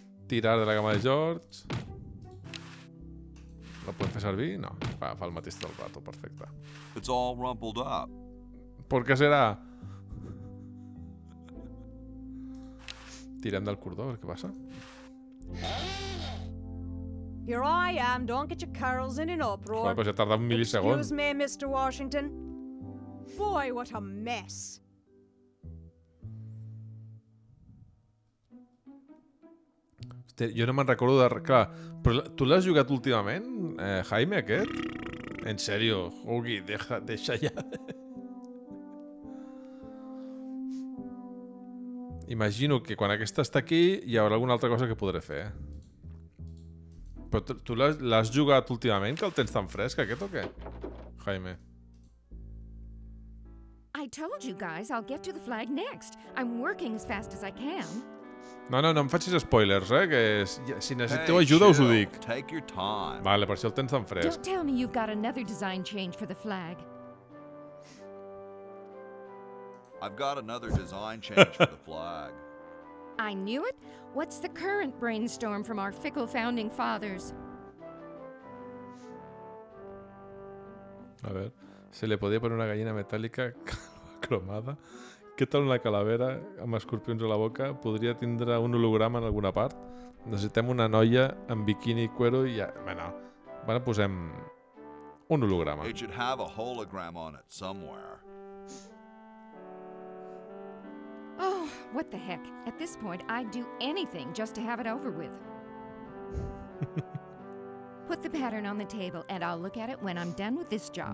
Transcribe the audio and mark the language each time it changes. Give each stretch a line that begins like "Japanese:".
Catalan: Tirar de la cama de George. La podem fer servir? No, fa el mateix tot el rato, perfecte.
English: It's all rumpled up.
Spanish: ¿Por qué será?
Catalan: Tirem del cordó, a veure què passa.
English: Here I am, don't get your curls in an uproar.
Spanish: Joder, pues
Catalan: ja tarda un milisegon.
English: Excuse me, Mr. Washington. Boy, what a mess.
Catalan: Hòstia, jo no me'n recordo de... Clar, però tu l'has jugat últimament, Jaime, aquest? En sèrio, Hugi, deixa ja. Imagino que quan aquesta està aquí hi haurà alguna altra cosa que podré fer. Però tu l'has jugat últimament, que el tens tan fresc, aquest o què? Jaime.
English: I told you guys I'll get to the flag next. I'm working as fast as I can.
Catalan: No em facis spoilers, que si necessiteu ajuda us ho dic.
English: Take your time.
Catalan: Vale, per això el tens tan fresc.
English: Don't tell me you've got another design change for the flag. I've got another design change for the flag. I knew it. What's the current brainstorm from our fickle founding fathers?
Spanish: A ver, se le podía poner una gallina metálica cromada.
Catalan: Què tal una calavera amb escorpions a la boca? Podria tindre un holograma en alguna part? Necessitem una noia amb biquini i cuero i ja... Bueno, posem un holograma.
English: It should have a hologram on it somewhere. Oh, what the heck. At this point, I'd do anything just to have it over with. Put the pattern on the table and I'll look at it when I'm done with this job.